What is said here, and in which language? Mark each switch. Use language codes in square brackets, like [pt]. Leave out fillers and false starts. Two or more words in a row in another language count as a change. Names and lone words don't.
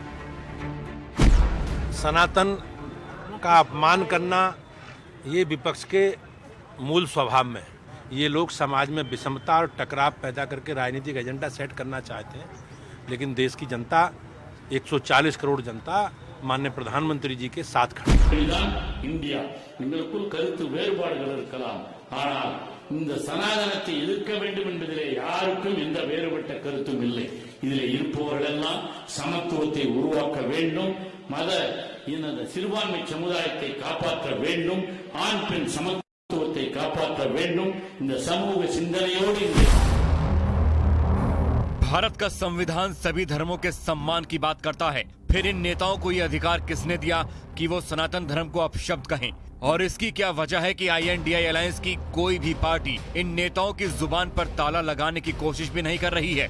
[hi] सनातन का अपमान करना ये विपक्ष के मूल स्वभाव में है। ये लोग समाज में विषमता और टकराव पैदा करके राजनीतिक [en] agenda set [hi] करना चाहते हैं, लेकिन देश की जनता 140 करोड़ जनता माननीय प्रधानमंत्री जी के साथ खड़े हैं। [ta] இந்தியா எங்களுக்குள் கருத்து வேறுபாடுகள் இருக்கலாம், ஆனால் இந்த சனாதனத்தை எதிர்க்க வேண்டும் என்பதிலே யாருக்கும் எந்த வேறுபட்ட கருத்தும் இல்லை. இதிலே இருப்பவர்கள் எல்லாம் சமத்துவத்தை உருவாக்க வேண்டும், மத இந்த சிறுபான்மை சமுதாயத்தை காப்பாற்ற வேண்டும், ஆண் பெண் சமத்துவத்தை காப்பாற்ற வேண்டும். இந்த சமூக சிந்தனையோடு [hi] भारत का संविधान सभी धर्मों के सम्मान की बात करता है, फिर इन नेताओं को यह अधिकार किसने दिया कि वो सनातन धर्म को अपशब्द कहें? और इसकी क्या वजह है कि INDI अलायंस की कोई भी पार्टी इन नेताओं की जुबान पर ताला लगाने की कोशिश भी नहीं कर रही है?